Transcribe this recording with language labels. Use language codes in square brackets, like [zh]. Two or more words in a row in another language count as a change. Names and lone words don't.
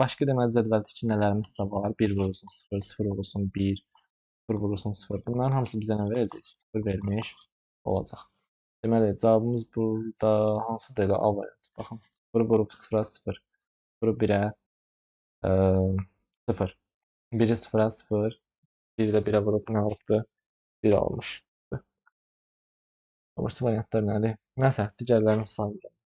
[az] Başqa deməli cədvəldəki nələrimizsə var. 1 vurulsun 0, 0 vurulsun 1, 0 vurulsun 0. Bunların hamısı bizə nə verəcək? 0 vermiş olacaq. Deməli, cavabımız burada hansıdır? Elə A variantı. Baxın, 0 vurub 0-a 0, 0-ı 1-ə 0, 1-i 0-a 0, 1-i də 1-ə vurub nə olubdur? 1 olmuş. Başqa variantlar nədir? Nəsə, digərlərini saymayacağım.